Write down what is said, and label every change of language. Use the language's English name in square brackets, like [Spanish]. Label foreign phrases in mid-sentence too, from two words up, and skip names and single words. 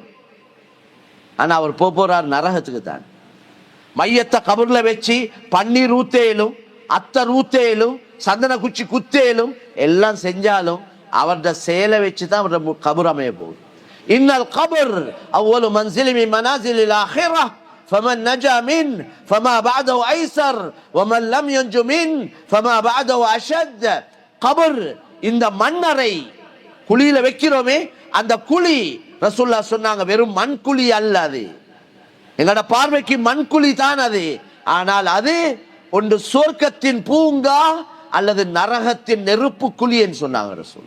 [Tamil] ஆனா அவர் போறார் நரகத்துக்கு தான். மையத்தை கபூர்ல வச்சு பன்னீர் ஊத்தேலும், அத்தர் ஊத்தேலும், சந்தன குச்சி குத்தேலும் எல்லாம் செஞ்சாலும் அவருடைய செயலை வச்சு தான் அவருடைய கபூர் அமைய போகுது. [Arabic] إن القبر أول منزل من منازل الآخرة فمن نجا منه فما بعده ايسر ومن لم ينج منه فما بعده اشد. [Tamil] கபர், இந்த மண்ணறை குழியில வைக்கிறோமே அந்த குழி, ரசூலுல்லாஹ் சொன்னாங்க வெறும் மண் குழி அல்ல அது. எங்களோட பார்வைக்கு மண் குழி தான் அது. ஆனால் அது ஒன்று சொர்க்கத்தின் பூங்கா அல்லது நரகத்தின் நெருப்பு குழி என்று சொன்னாங்க ரசூலுல்லாஹ்.